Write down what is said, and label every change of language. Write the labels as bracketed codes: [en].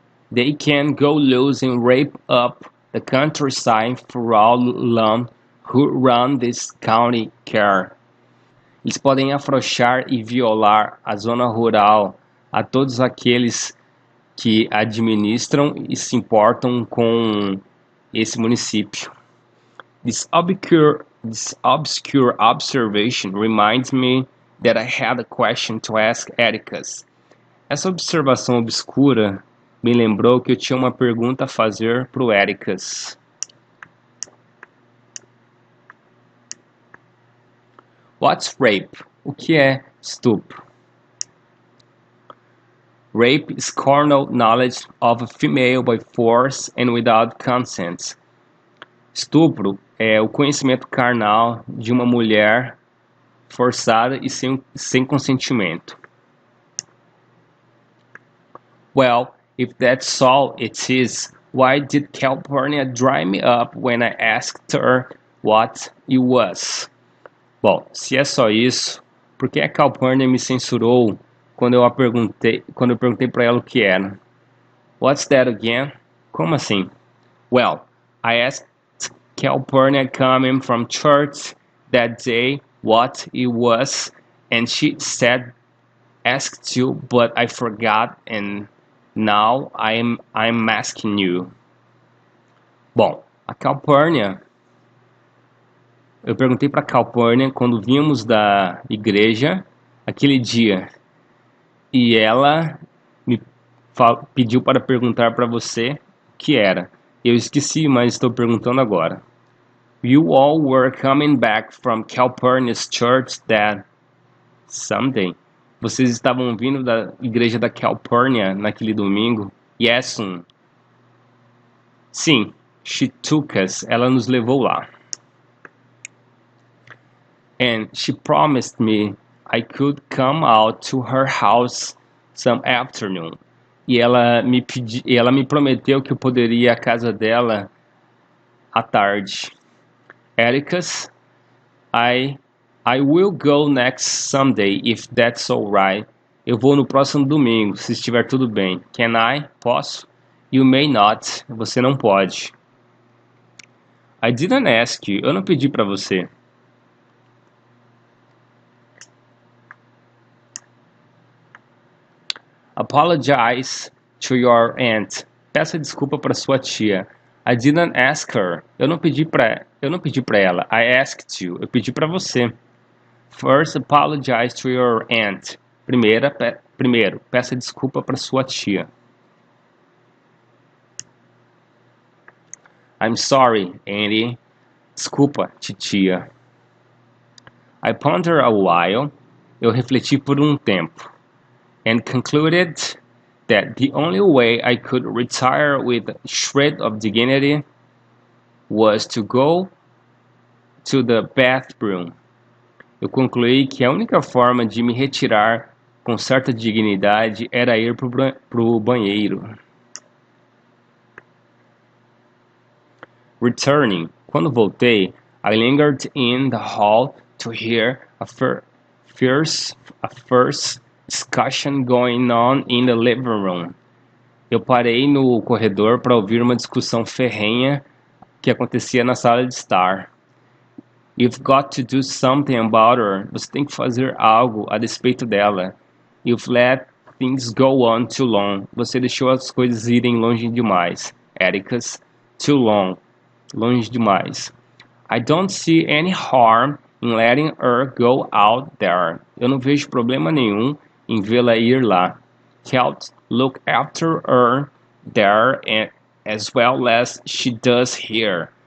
[en] They can go loose and rape up the countryside for all alone who run this county care. [pt] Eles podem afrouxar e violar a zona rural a todos aqueles que administram e se importam com esse município. [en] This obscure observation reminds me that I had a question to ask Atticus. [pt] Essa observação obscura me lembrou que eu tinha uma pergunta a fazer para o Atticus. [en] What's rape? [pt] O que é estupro? [en] Rape is carnal knowledge of a female by force and without consent. [pt] Estupro é o conhecimento carnal de uma mulher forçada e sem consentimento. [en] Well, if that's all it is, why did Calpurnia dry me up when I asked her what it was? [pt] Bom, se é só isso, por que a Calpurnia me censurou quando eu perguntei para ela o que era? [en] What's that again? [pt] Como assim? [en] Well, I asked Calpurnia coming from church that day what it was, and she said asked you, but I forgot, and now I'm asking you. [pt] Bom, a Calpurnia, eu perguntei para a Calpurnia quando vimos da igreja aquele dia, e ela me pediu para perguntar para você o que era. Eu esqueci, mas estou perguntando agora. [en] You all were coming back from Calpurnia's church that Sunday. [pt] Vocês estavam vindo da igreja da Calpurnia naquele domingo? [en] Yes, [pt] Sim, [en] she took us. [pt] Ela nos levou lá. [en] And she promised me I could come out to her house some afternoon. [pt] E ela me prometeu que eu poderia ir à casa dela à tarde. [en] Atticus, I will go next Sunday if that's all right. [pt] Eu vou no próximo domingo, se estiver tudo bem. [en] Can I? [pt] Posso? [en] You may not. [pt] Você não pode. [en] I didn't ask you. [pt] Eu não pedi para você. [en] Apologize to your aunt. [pt] Peça desculpa para sua tia. [en] I didn't ask her. [pt] Eu não pedi para ela. [en] I asked you. [pt] Eu pedi para você. [en] First, apologize to your aunt. [pt] Primeiro, peça desculpa para sua tia. [en] I'm sorry, Andy. [pt] Desculpa, titia. [en] I pondered a while. [pt] Eu refleti por um tempo. [en] And concluded that the only way I could retire with a shred of dignity was to go to the bathroom. [pt] Eu concluí que a única forma de me retirar com certa dignidade era ir pro banheiro. [en] Returning, [pt] quando voltei, [en] I lingered in the hall to hear a fierce discussion going on in the living room. [pt] Eu parei no corredor para ouvir uma discussão ferrenha que acontecia na sala de estar. [en] You've got to do something about her. [pt] Você tem que fazer algo a respeito dela. [en] You've let things go on too long. [pt] Você deixou as coisas irem longe demais. [en] Atticus, too long. [pt] Longe demais. [en] I don't see any harm in letting her go out there. [pt] Eu não vejo problema nenhum em vê-la ir lá. [en] Can't look after her there as well as she does here.